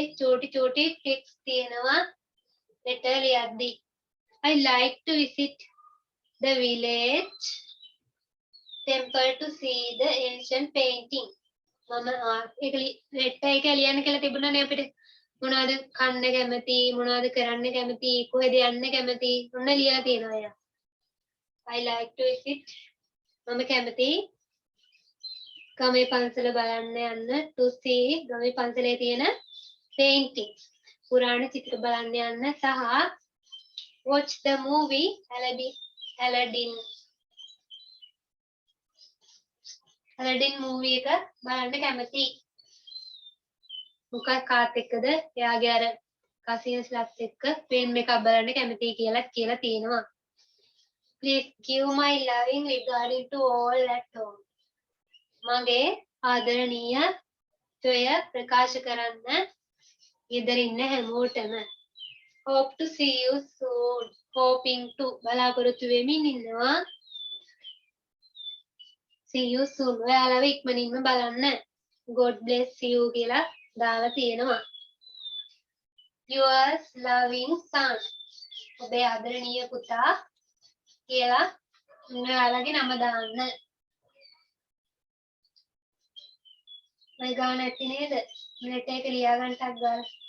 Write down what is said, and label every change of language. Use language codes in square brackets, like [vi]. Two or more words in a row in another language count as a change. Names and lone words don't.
[si] චෝටි text තියෙනවා letter ලියද්දී [en] I like to visit the village temple to see the ancient painting [si] මම ඒක letter එක ලියන්න කියලා තිබුණානේ අපිට මොනවද කන්න කැමති මොනවද කරන්න කැමති කොහෙද යන්න කැමති ඔන්න ලියලා තියෙනවා එයා [en] I like to visit [si] මම කැමති ගමේ පන්සල බලන්න යන්න [en] to see [si] ගමේ පන්සලේ තියෙන paintings පුරාණ චිත්‍ර බලන්න යන්න සහ [en] watch the movie Aladdin [si] movie එක බලන්න කැමති මොකක් කාත් එක්කද එයාගේ අර කසින්ස්ලත් එක්ක ෆිල්ම් එකක් බලන්න කැමතියි කියලා තියෙනවා [en] please give my loving regarding to all at home [si] මගේ ආදරණීය සොය ප්‍රකාශ කරන්න ගෙදර ඉන්න හැමෝටම [en] hope to see you soon hoping to [si] බලාපොරොත්තු වෙමින් ඉන්නවා [en] see you soon [si] ඔයාලව ඉක්මනින්ම බලන්න [en] god bless you [si] කියලා දාලා තියෙනවා [en] yours loving son [si] ඔබේ ආදරණීය පුතා කියලා ඔයාලගේ නම දාන්න මම ගාන ඇති නේද ලෙටර් එක ලියා ගන්නටක් ගාලා